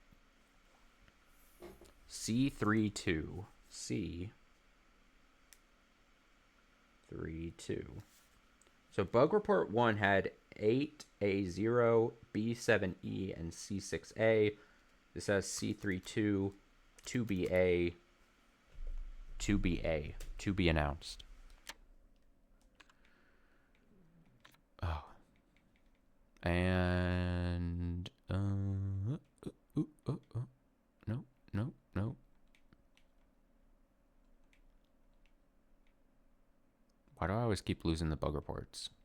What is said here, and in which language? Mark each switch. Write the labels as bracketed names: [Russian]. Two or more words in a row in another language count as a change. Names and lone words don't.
[English] C32. C32. So Bug Report 1 had 8A0, B7E, and C6A. This has C32, 2BA, 2BA, to be announced. Oh. And, no. Why do I always keep losing the bug reports?